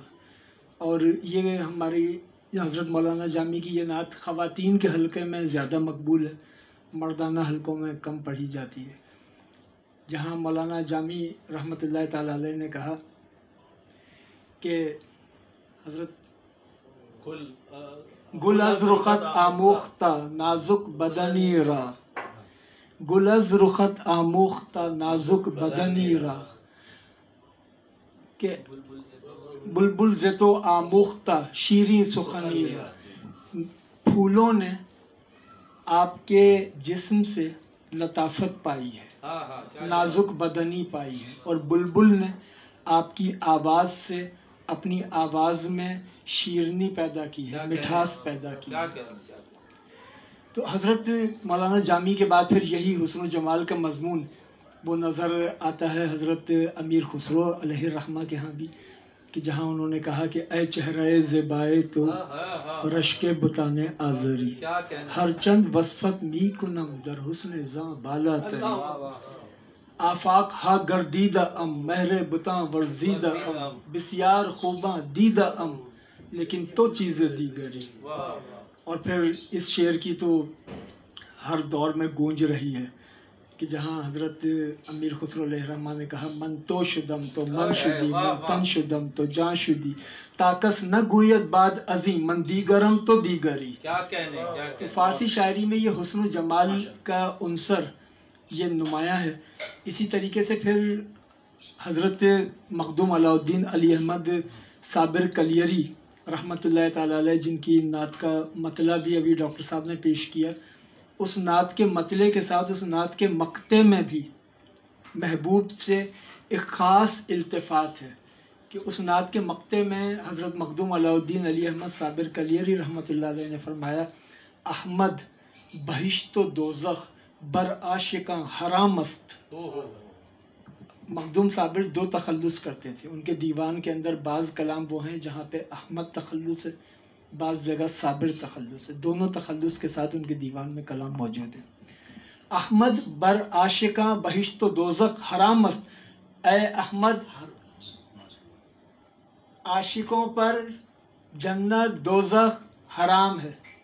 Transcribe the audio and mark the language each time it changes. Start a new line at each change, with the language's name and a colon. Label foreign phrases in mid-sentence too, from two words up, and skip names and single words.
Urdu: اور یہ ہماری حضرت مولانا جامی کی یہ نعت خواتین کے حلقے میں زیادہ مقبول ہے، مردانہ حلقوں میں کم پڑھی جاتی ہے. جہاں مولانا جامی رحمۃ اللہ تعالیٰ علیہ نے کہا کہ حضرت
Persian: گل از رخت آموختہ نازک بدنی را، گل از رخت آموختہ نازک بدنی را، کہ بلبل سے تو آموختہ شیریں سخنی را.
Urdu: پھولوں نے آپ کے جسم سے لطافت پائی ہے، نازک بدنی پائی ہے، اور بلبل نے آپ کی آواز سے اپنی آواز میں شیرنی پیدا کی ہے، مٹھاس پیدا کی ہے. تو حضرت مولانا جامی کے بعد پھر یہی حسن و جمال کا مضمون وہ نظر آتا ہے حضرت امیر خسرو علیہ الرحمہ کے ہاں بھی، کہ جہاں انہوں نے کہا کہ
Persian: اے چہرہ زیبائے تو رشک بتانے آزری، ہر چند وصفت می کنم در حسن زاں بالا تری، آفاق ہا گردیدہ ام مہر بتاں ورزیدہ ام، بسیار خوباں دیدہ ام لیکن تو چیزیں دیگری.
Urdu: اور پھر اس شعر کی تو ہر دور میں گونج رہی ہے. کہ جہاں حضرت امیر خسرو علیہ الرحمٰن نے کہا
Persian: من تو شدم تو من شدی من تن شدم تو جان شدی تاکس نہ گوید بعد عظیم من دیگرم تو دیگری.
Urdu: کیا کہنے تو فارسی شاعری میں یہ حسن و جمال کا عنصر یہ نمایاں ہے. اسی طریقے سے پھر حضرت مخدوم علاء الدین علی احمد صابر کلیری رحمۃ اللہ تعالیٰ علیہ، جن کی نعت کا مطلع بھی ابھی ڈاکٹر صاحب نے پیش کیا، اس نعت کے مطلع کے ساتھ اس نعت کے مقطع میں بھی محبوب سے ایک خاص التفات ہے کہ اس نعت کے مقطع میں حضرت مخدوم علاء الدین علی احمد صابر کلیری رحمۃ اللہ علیہ نے فرمایا
Persian: احمد بہشت و دوزخ بر عاشقاں حرام است.
Urdu: مخدوم صابر دو تخلص کرتے تھے، ان کے دیوان کے اندر بعض کلام وہ ہیں جہاں پہ احمد تخلص ہے، بعض جگہ صابر تخلص ہے، دونوں تخلص کے ساتھ ان کے دیوان میں کلام موجود ہے.
Persian: احمد بر عاشقاں بہشت و دوزخ حرام است،
Urdu: اے احمد عاشقوں پر جنت دوزخ حرام ہے.